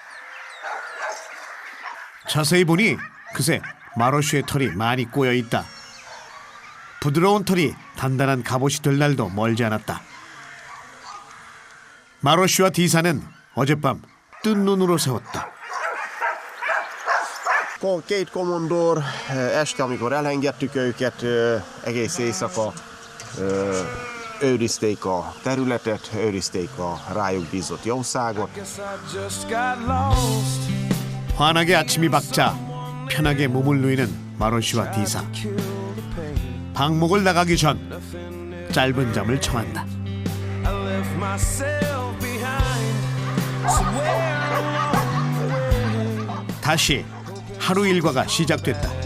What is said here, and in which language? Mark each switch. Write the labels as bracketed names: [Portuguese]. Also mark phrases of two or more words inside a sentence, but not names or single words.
[Korean] 자세히 보니 그새 마로시의 털이 많이 꼬여 있다. 부드러운 털이 단단한 갑옷이 될 날도 멀지 않았다. 마로시와 디사는 어젯밤 뜬 눈으로 세웠다. [Hungarian] Két kommandor este, amikor elengedtük őket, egész éjszaka őrizték a területet, őrizték a rájuk bízott jószágot. [Korean] 환하게 아침이 밝자 편하게 몸을 누이는 마로시와 디사. 방목을 나가기 전 짧은 잠을 청한다. 다시 하루 일과가 시작됐다.